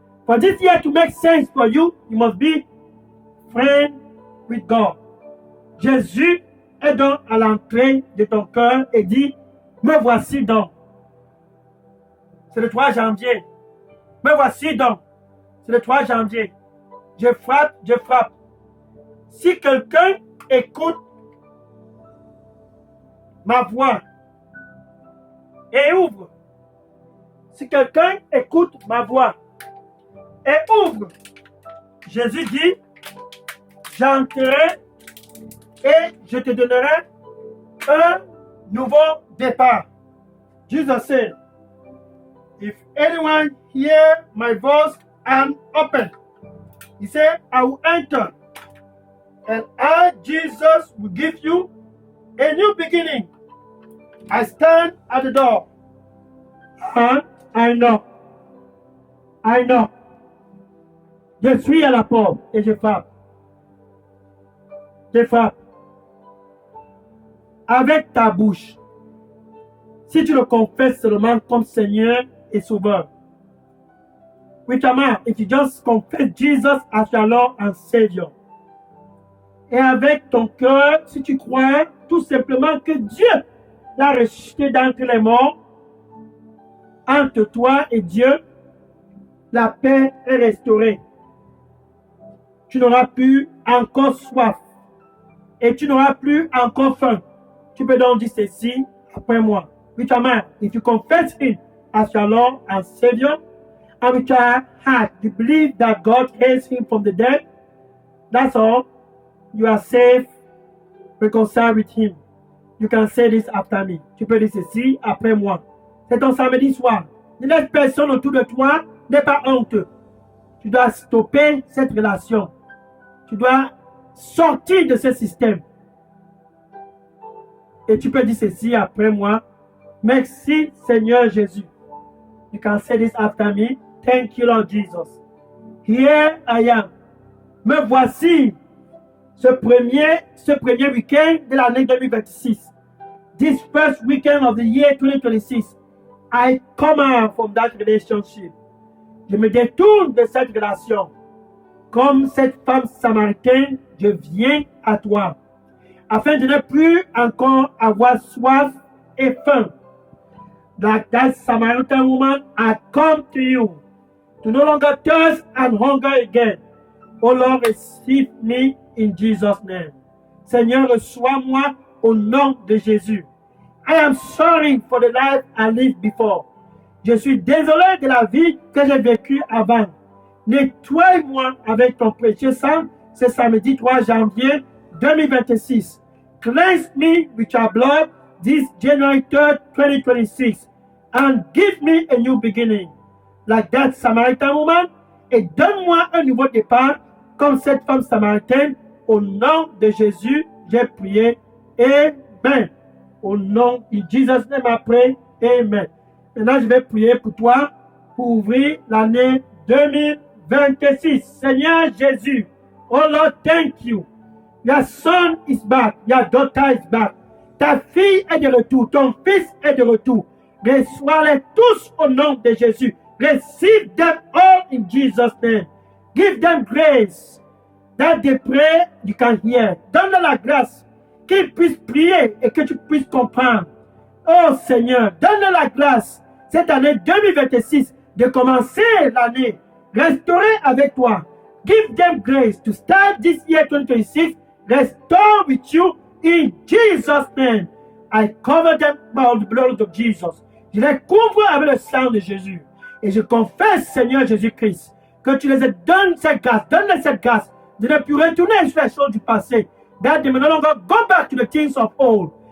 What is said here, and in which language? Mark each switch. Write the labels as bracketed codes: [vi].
[en] For this year to make sense for you, you must be friend with God. Jésus [fr] est donc à l'entrée de ton cœur et dit, me voici donc. C'est le 3 janvier. Me voici donc. C'est le 3 janvier. Je frappe, je frappe. Si quelqu'un écoute ma voix et ouvre, si quelqu'un écoute ma voix et ouvre, Jésus dit, j'entrerai et je te donnerai un nouveau départ. [en] Jesus said, if anyone hear my voice and open, he said, I will enter, and I, Jesus, will give you a new beginning. I stand at the door. I know. I know. [fr] Je suis à la porte et je frappe. Je frappe. Avec ta bouche. Si tu le confesses seulement comme Seigneur et Sauveur. [en] With your mouth, if you just confess Jesus as your Lord and Savior. [fr] Et avec ton cœur, si tu crois tout simplement que Dieu l'a ressuscité d'entre les morts, entre toi et Dieu, la paix est restaurée. Tu n'auras plus encore soif et tu n'auras plus encore faim. Tu peux donc dire ceci après moi. [en] With your mouth, if you confess Him as your Lord and Savior, and with your heart you believe that God raised Him from the dead, that's all. You are safe, reconciled with Him. You can say this after me. [fr] Tu peux dire ceci après moi. C'est ton samedi soir. Ne laisse personne autour de toi, n'est pas honteux. Tu dois stopper cette relation. Tu dois sortir de ce système. Et tu peux dire ceci après moi. Merci Seigneur Jésus. [en] You can say this after me. Thank you Lord Jesus. Here I am. [fr] Me voici ce premier week-end de l'année 2026. [en] This first weekend of the year 2026. I come out from that relationship. [fr] Je me détourne de cette relation. Comme cette femme samaritaine, je viens à toi. Afin de ne plus encore avoir soif et faim. [en] Like that Samaritan woman, I come to you. To no longer thirst and hunger again. Oh Lord, receive me in Jesus' name. [fr] Seigneur, reçois-moi au nom de Jésus. [en] I am sorry for the life I lived before. [fr] Je suis désolé de la vie que j'ai vécue avant. Nettoie-moi avec ton précieux sang ce samedi 3 janvier 2026. [en] Cleanse me with your blood this January 3rd, 2026 and give me a new beginning. Like that Samaritan woman, [fr] et donne-moi un nouveau départ comme cette femme samaritaine. Au nom de Jésus, j'ai prié. Amen. Au nom de Jésus, je m'a prié. Amen. Maintenant, je vais prier pour toi pour ouvrir l'année 2026. [en] Seigneur Jésus, oh Lord, thank you. Your son is back. Your daughter is back. [fr] Ta fille est de retour. Ton fils est de retour. Reçois-les tous au nom de Jésus. [en] Receive them all in Jesus' name. Give them grace that they pray, you can hear. [fr] Donne-leur la grâce qu'ils puissent prier et que tu puisses comprendre. Oh Seigneur, donne-leur la grâce cette année 2026 de commencer l'année restaurée avec toi. [en] Give them grace to start this year 2026. Restore with you in Jesus' name. I cover them by the blood of Jesus. [fr] Je les couvre avec le sang de Jésus. Et je confesse, Seigneur Jésus-Christ, que tu les donnes cette grâce, donne-les cette grâce de ne plus retourner sur les choses du passé. [en] That they may no longer go back to the things of old.